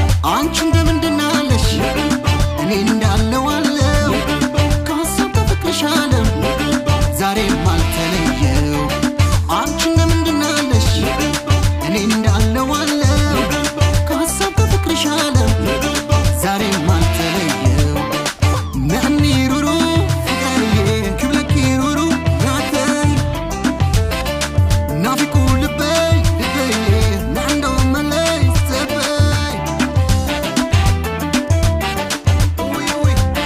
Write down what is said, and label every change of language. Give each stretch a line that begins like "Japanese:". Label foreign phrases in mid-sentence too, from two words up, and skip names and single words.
Amharic: አንቺ እንደምንድን አለሽ? እኔ እንዳለው አለው። ከሀሳብ ከፍቅርሽ ዓለም ዛሬም አልተለየው። አንቺ እንደምንድን አለሽ? እኔ እንዳለው አለው። ከሀሳብ ከፍቅርሽ ዓለም ዛሬም አልተለየው።
Tigrinya: ነኒ ሩሩ ፍቅረዬ ክብለኪ ሩሩ ናተይ ናፊቁ ልበይ ልበይ ናንዶ መለይ ጸበይ። ውይ ውይ